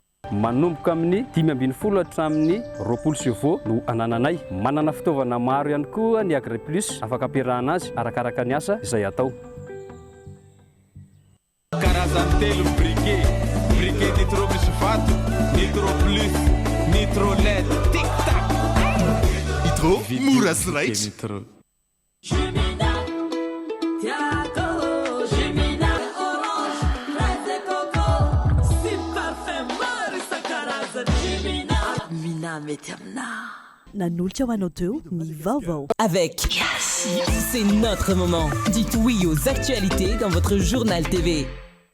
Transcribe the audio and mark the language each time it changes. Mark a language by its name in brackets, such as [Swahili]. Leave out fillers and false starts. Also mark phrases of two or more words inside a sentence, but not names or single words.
[Malagasy] Manomboka amin'ny 520 hatramin'ny 20 chevaux no anananay. Manana fitaovana maro ihany koa ny Agri Plus afaka ampiarahana azy arakaraka ny asa izay atao. Karazany telo briquet, briquet nitro misy vato, nitro plus, nitro LED, tic tac. Nitro mora sy raitsy. Jimina, Tiago, Jimina, orange, [French] fraise et coco, [Malagasy] si parfum maro isan-karazany. Jimina, mina mety amina. Nanolotra ho anao teo ny vaovao. [French] Avec Yes, c'est notre moment. Dites oui aux actualités dans votre journal TV.